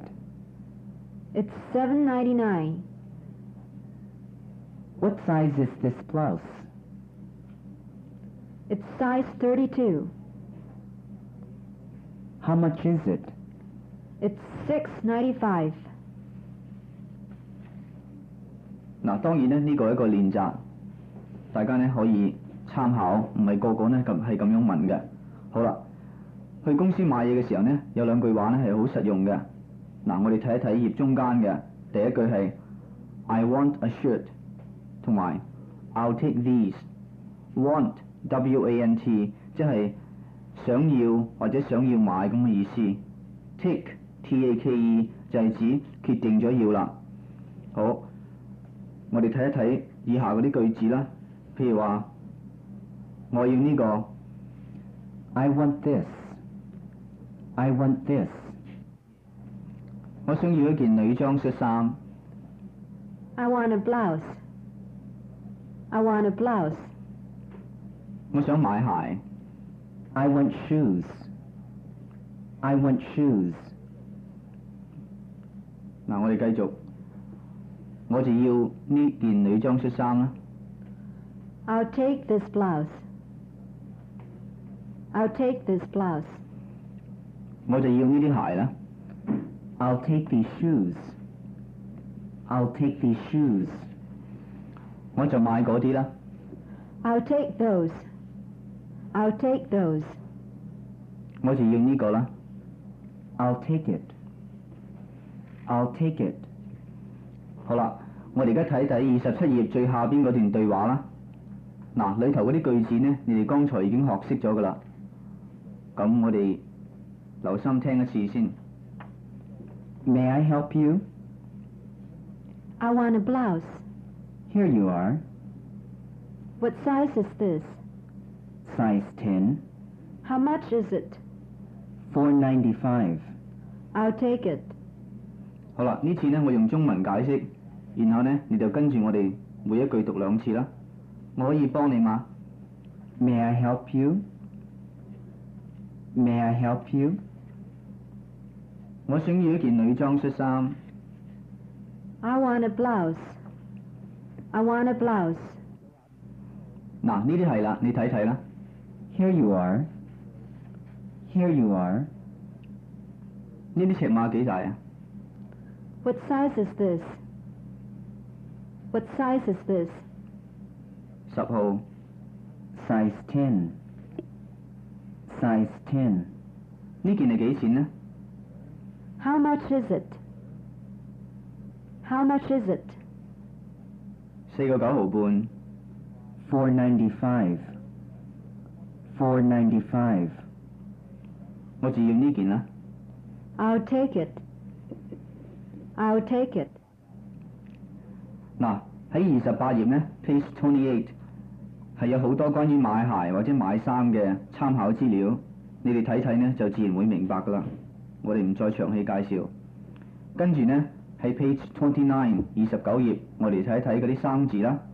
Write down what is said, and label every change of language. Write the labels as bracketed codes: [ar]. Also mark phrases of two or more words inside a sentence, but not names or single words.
[en] It's $7.99. What size is this blouse? It's size 32. How much is it? It's $6.95. [yue] 嗱，當然咧，呢個係一個練習，大家呢可以參考，唔係個個呢係咁樣問嘅。好啦，去公司買嘢嘅時候呢，有兩句話呢係好實用嘅。嗱，我哋睇一睇頁中間嘅第一句係 [en] I want a shirt， [yue] 同埋 [en] I'll take these。 [yue] Want W-A-N-T 即係想要或者想要買咁嘅意思。Take T-A-K-E 就係指決定咗要啦。好。我哋睇一睇以下嗰啲句子啦，譬如話，我要呢個 [en] I want this. I want this. [yue] 我想要一件女裝恤衫。 [en] I want a blouse. I want a blouse. [yue] 我想買鞋。 [en] I want shoes. I want shoes. [yue] 嗱，我哋繼續，我就要呢件女裝恤衫啦。 [en] I'll take this blouse. I'll take this blouse. [yue] 我就要呢啲鞋啦。 [en] I'll take these shoes. I'll take these shoes. [yue] 我就買嗰啲啦。 [en] I'll take those. I'll take those. [yue] 我就要呢個啦。 [en] I'll take it. I'll take it. [yue] 好啦，我哋而家睇睇27頁最下邊嗰段對話啦。嗱，裏頭嗰啲句子呢，你哋剛才已經學識咗㗎啦。咁我哋留心聽一次先。 [en] May I help you? I want a blouse. Here you are. What size is this? Size 10. How much is it? $4.95. I'll take it. [yue] 好啦，呢次呢，我用中文解釋，然後呢，你就跟住我哋每一句讀2次啦。我可以幫你嗎？ [en] May I help you? May I help you? [yue] 我想要一件女裝恤衫。 [en] I want a blouse. I want a blouse. [yue] 嗱，呢啲係啦，你睇睇啦。 [en] Here you are. Here you are. [yue] 呢啲尺碼幾大啊？ [en] What size is this? What size is this? [yue] 10 號。 [en] Size 10. Size 10. [yue] 呢件係幾錢呢？ [en] How much is it? How much is it? [yue] 4 個9毫半。 [en] $4.95. $4.95. [yue] 我就要呢件啦。 [en] I'll take it. I'll take it. [yue] 嗱，喺28頁呢 page 28係有好多關於買鞋或者買衫嘅參考資料，你哋睇睇呢就自然會明白噶啦。我哋唔再詳細介紹。跟住呢，喺 page 29 29頁，我哋睇一睇嗰啲生字啦。